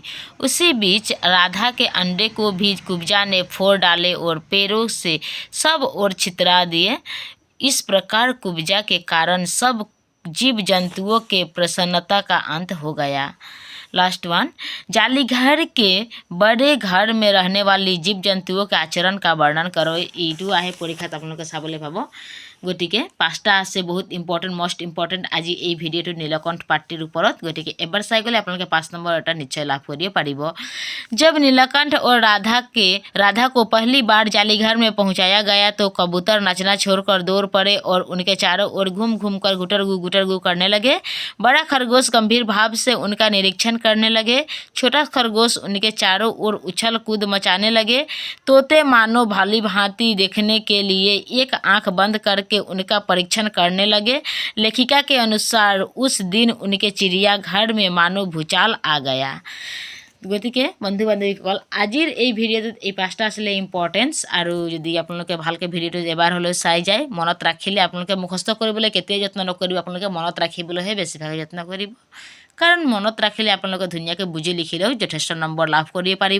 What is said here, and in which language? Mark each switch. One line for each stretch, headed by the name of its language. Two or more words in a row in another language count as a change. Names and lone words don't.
Hindi: उसी बीच राधा के अंडे को भी कुब्जा ने फोड़ डाले और पैरों से सब ओर छितरा दिए। इस प्रकार कुब्जा के कारण सब जीव जंतुओं के प्रसन्नता का अंत हो गया।
English: last one,
Hindi: जाली घर के बड़े घर में रहने वाली जीव जंतुओं के आचरण का वर्णन करो।
Assamese: এইটো আহে পৰীক্ষাত আপোনালোকে চাবলৈ পাব। গতিকে পাঁচটা আছে বহুত ইম্পৰ্টেণ্ট,
English: most important
Assamese: আজি এই ভিডিঅ'টো নীলকণ্ঠ পাৰ্টিৰ ওপৰত। গতিকে এবাৰ চাই গ'লে আপোনালোকে 5 নম্বৰ এটা নিশ্চয় লাভ কৰিব পাৰিব।
Hindi: जब नीलकंठ और राधा को पहली बार जालीघर में पहुंचाया गया तो कबूतर नचना छोड़कर दौड़ पड़े और उनके चारों ओर घूम घूम कर गुटरगू करने लगे। बड़ा खरगोश गंभीर भाव से उनका निरीक्षण करने लगे। छोटा खरगोश उनके चारों ओर उछल कूद मचाने लगे। तोते मानो भाली भांति देखने के लिए एक आंख बंद करके उनका परीक्षण करने लगे। लेखिका के अनुसार उस दिन उनके चिड़ियाघर में मानो भूचाल आ गया।
Assamese: গতিকে বন্ধু বান্ধৱীসকল আজিৰ এই ভিডিঅ'টোত এই পাঁচটা আছিলে ইম্পৰ্টেঞ্চ। আৰু যদি আপোনালোকে ভালকৈ ভিডিঅ'টো এবাৰ হ'লেও চাই যায়, মনত ৰাখিলে আপোনালোকে মুখস্থ কৰিবলৈ কেতিয়াও যত্ন নকৰিব, আপোনালোকে মনত ৰাখিবলৈহে বেছিভাগে যত্ন কৰিব। কাৰণ মনত ৰাখিলে আপোনালোকে ধুনীয়াকৈ বুজি লিখিলেও যথেষ্ট নম্বৰ লাভ কৰিব পাৰিব।